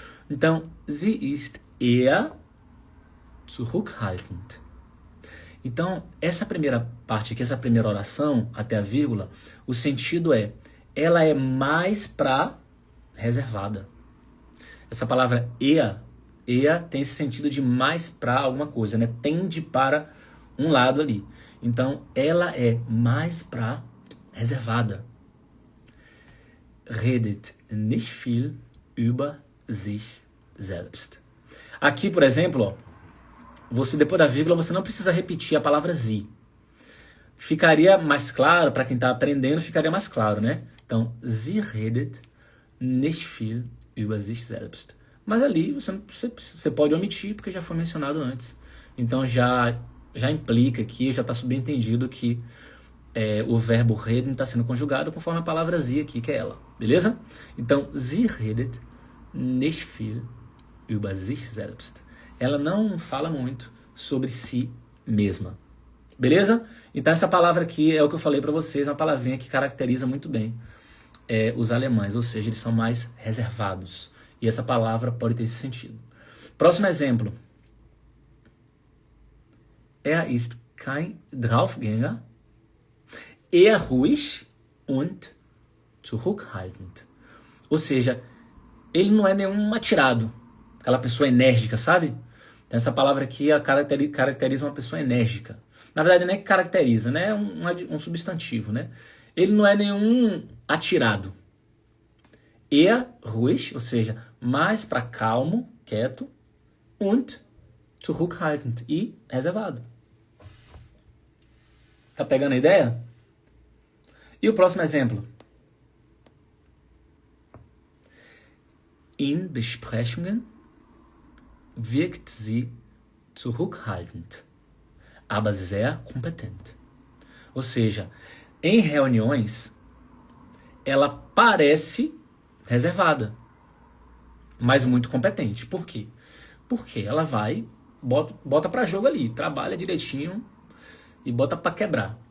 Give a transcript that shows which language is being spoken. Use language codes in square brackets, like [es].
[de] Então, sie ist eher zurückhaltend. [pt] Então, essa primeira parte aqui, essa primeira oração, até a vírgula, o sentido é, ela é mais pra reservada. Essa palavra eher tem esse sentido de mais para alguma coisa, né? Tende para um lado ali. Então, ela é mais para reservada. [de] Redet nicht viel über sich selbst. [pt] Aqui, por exemplo, ó, você depois da vírgula, você não precisa repetir a palavra sie. Ficaria mais claro, para quem está aprendendo, ficaria mais claro, né? [de] Então, sie redet nicht viel über sich selbst. [pt] Mas ali você pode omitir, porque já foi mencionado antes. Então já implica aqui, já está subentendido que o verbo reden está sendo conjugado conforme a palavra sie aqui, que é ela. Beleza? [de] Então, sie redet nicht viel über sich selbst. [pt] Ela não fala muito sobre si mesma. Beleza? Então essa palavra aqui é o que eu falei para vocês, uma palavrinha que caracteriza muito bem os alemães, ou seja, eles são mais reservados. E essa palavra pode ter esse sentido. Próximo exemplo. [de] Er ist kein Draufgänger, eher ruhig und zurückhaltend. [pt] Ou seja, ele não é nenhum atirado, aquela pessoa enérgica, sabe? Então, essa palavra aqui caracteriza uma pessoa enérgica. Na verdade, não é que caracteriza, né? É um substantivo, né? Ele não é nenhum atirado. [de] Eher ruhig, [pt] ou seja, mais para calmo, quieto, [de] und zurückhaltend, [pt] e reservado. Tá pegando a ideia? E o próximo exemplo? [de] In Besprechungen wirkt sie zurückhaltend, aber sehr kompetent. [pt] Ou seja, em reuniões, ela parece reservada, mas muito competente. Por quê? Porque ela vai, bota pra jogo ali, trabalha direitinho e bota pra quebrar.